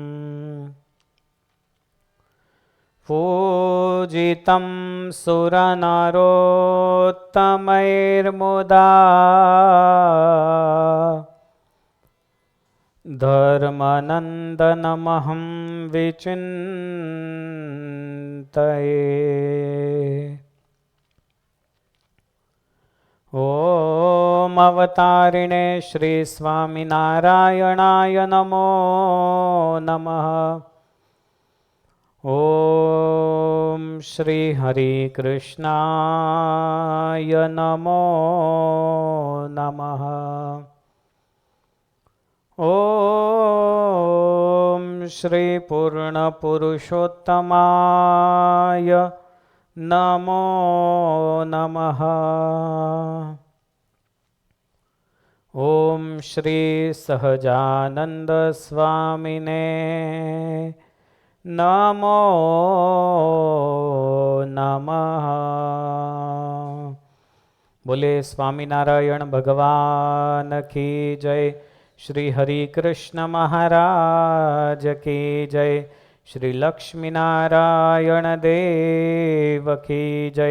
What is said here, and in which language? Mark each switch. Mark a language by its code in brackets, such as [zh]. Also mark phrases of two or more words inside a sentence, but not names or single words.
[sa] पूजितं सुरनरोत्तमैर्मुदा धर्मनंदनमहं विचिंतये. ओम अवतारिणे श्री स्वामिनारायणाय नमो नमः. ओम श्री हरि कृष्णाय नमो नमः। ओम श्री पूर्ण पुरुषोत्तमाय नमो नमः। ओम श्री सहजानंद स्वामिने नमो नमः। [hi] बोले स्वामीनारायण भगवान की जय। श्री हरि कृष्ण महाराज की जय। श्री लक्ष्मी नारायण देव की जय।